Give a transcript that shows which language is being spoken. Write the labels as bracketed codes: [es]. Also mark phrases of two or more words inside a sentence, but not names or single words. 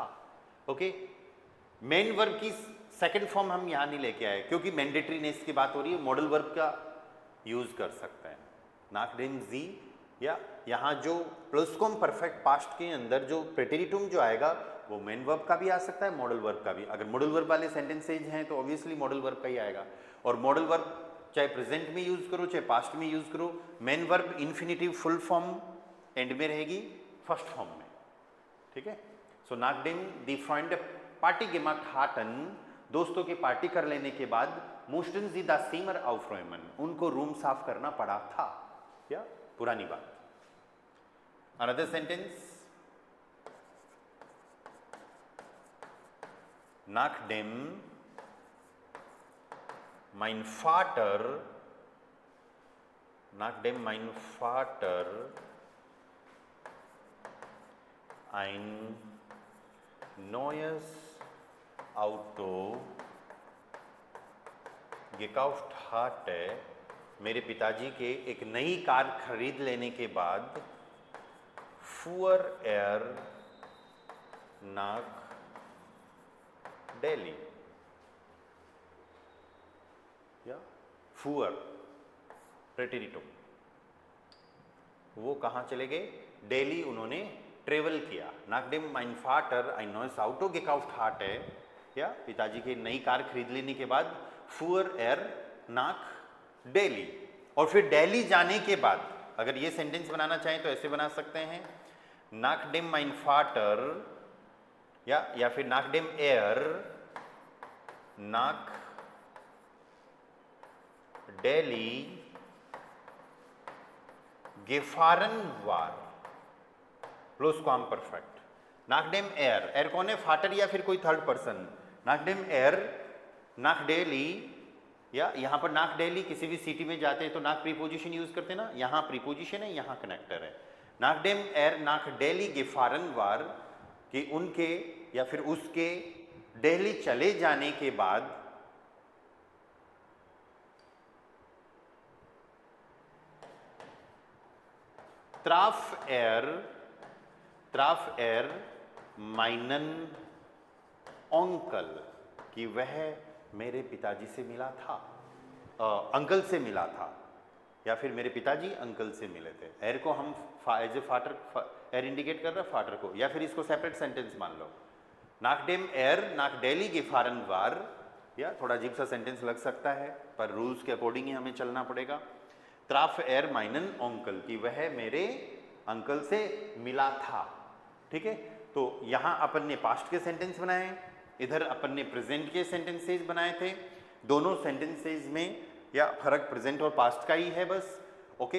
[hi] ओके, [en] main verb [hi] की [en] second form [hi] हम यहां नहीं लेके आए क्योंकि मैंडेटरीनेस की बात हो रही है, [en] modal verb [hi] का यूज कर सकते हैं, नाकडेम जी, या यहां जो [de] Plusquam Perfekt [hi] पास्ट के अंदर जो प्रेटेरिटुम जो आएगा वो [en] main verb [hi] का भी आ सकता है, [en] modal verb [hi] का भी। अगर [en] modal verb [hi] वाले सेंटेंसेज हैं तो ऑब्वियसली [en] modal verb [hi] का ही आएगा, और [en] modal verb [hi] चाहे प्रेजेंट में यूज करो चाहे पास्ट में यूज करो, [en] main verb infinitive full form end [hi] में रहेगी, [en] first form [hi] में, ठीक है। [de] सो nachdem die Freund Party gemacht hatten, [hi] दोस्तों की पार्टी कर लेने के बाद [de] mussten sie das Zimmer aufräumen, [hi] उनको रूम साफ करना पड़ा था, या पुरानी बात। [en] another sentence, [de] nachdem mein Vater, nachdem mein Vater ein neues Auto gekauft hatte, [hi] मेरे पिताजी के एक नई कार खरीद लेने के बाद [de] fuhr er nach Delhi, [hi] या fuhr प्रेटेरिटुम, वो कहाँ चले गए, दिल्ली उन्होंने ट्रेवल किया। [de] nachdem mein Vater ein neues Auto gekauft hatte, [hi] या पिताजी की नई कार खरीद लेने के बाद [de] fuhr er nach Delhi, [hi] और फिर दिल्ली जाने के बाद अगर ये सेंटेंस बनाना चाहें तो ऐसे बना सकते हैं, [de] nachdem mein Vater, [hi] या फिर [de] nachdem er nach Delhi gefahren war, Plusquam Perfekt, nachdem er, [hi] एर कौन है, फाटर या फिर कोई [en] third person, [de] nachdem er nach Delhi, [hi] या यहाँ पर [de] nach Delhi [hi] किसी भी सिटी में जाते हैं तो नाक प्रीपोजिशन यूज करते हैं ना, यहाँ प्रीपोजिशन है यहाँ कनेक्टर है, [de] nachdem er nach Delhi gefahren war, [hi] कि उनके या फिर उसके दिल्ली चले जाने के बाद [de] traf er meinen Onkel, [hi] कि वह मेरे पिताजी से मिला था, अंकल से मिला था, या फिर मेरे पिताजी अंकल से मिले थे। एर को हम [en] as a [hi] फाटर, एर इंडिकेट कर रहा है फाटर को, या फिर इसको [en] separate sentence [hi] मान लो, [de] nachdem er nach Delhi gefahren war, [hi] या थोड़ा अजीब सा सेंटेंस लग सकता है पर रूल्स के अकॉर्डिंग ही हमें चलना पड़ेगा। [de] traf er meinen Onkel, [hi] कि वह मेरे अंकल से मिला था, ठीक है। तो यहाँ अपन ने पास्ट के सेंटेंस बनाए, इधर अपन ने प्रेजेंट के सेंटेंसेस बनाए थे, दोनों सेंटेंसेस में या फर्क प्रेजेंट और पास्ट का ही है बस, ओके।